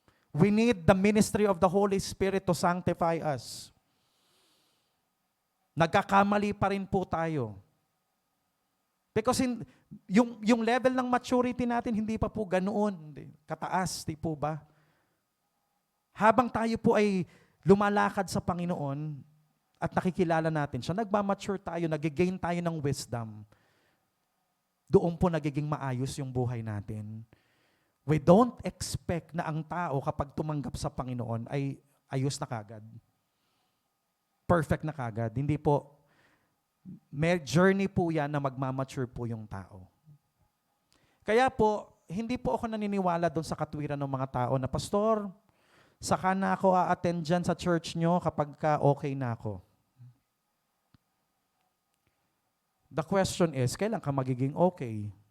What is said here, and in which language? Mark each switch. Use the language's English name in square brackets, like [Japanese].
[English] We need the ministry of the Holy Spirit to sanctify us. [Filipino] Nagkakamali pa rin po tayo. [English] Because [Filipino] yung level ng maturity natin hindi pa po ganoon kataas, di po ba? Habang tayo po ay lumalakad sa Panginoon at nakikilala natin siya, nagmamature tayo, nagigain tayo ng wisdom. Doon po nagiging maayos yung buhay natin. [English] We don't expect [Filipino] na ang tao kapag tumanggap sa Panginoon ay ayos na kagad. Perfect na kagad. Hindi po. May journey po yan na magmamature po yung tao. Kaya po, hindi po ako naniniwala doon sa katwiran ng mga tao na, Pastor, saka na ako a-attend dyan sa church nyo kapag ka okay na ako. [English] The question is, [Filipino] kailan ka magiging okay?